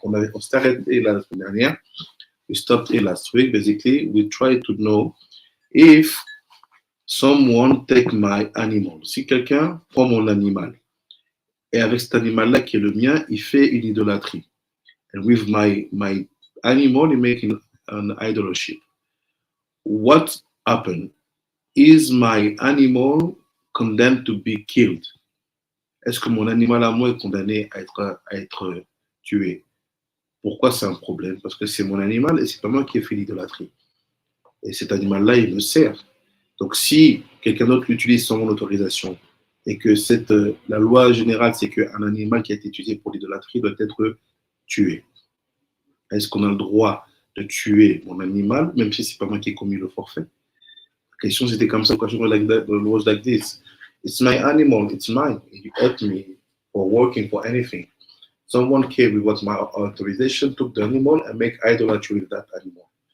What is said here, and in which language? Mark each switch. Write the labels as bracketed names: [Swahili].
[French] Donc on s'arrête la semaine dernière, [English] we stopped it last week. Basically we tried to know if someone take my animal, [French] si quelqu'un prend mon animal et avec cet animal-là qui est le mien, il fait une idolâtrie. [English] And with my animal, he's making an idolship. What happened? Is my animal condemned to be killed? [French] Est-ce que mon animal à moi est condamné à être tué? Pourquoi c'est un problème? Parce que c'est mon animal et c'est pas moi qui ai fait l'idolâtrie. Et cet animal-là, il me sert. Donc si quelqu'un d'autre l'utilise sans mon autorisation, et que la loi générale, c'est qu'un animal qui a été utilisé pour l'idolâtrie doit être tué. Est-ce qu'on a le droit de tuer mon animal, même si c'est pas moi qui ai commis le forfait? La question, c'était comme ça. [English] The question was like this. It's my animal, it's mine. You helped me for working for anything. Someone came without my authorization, took the animal and make idolatry with that animal.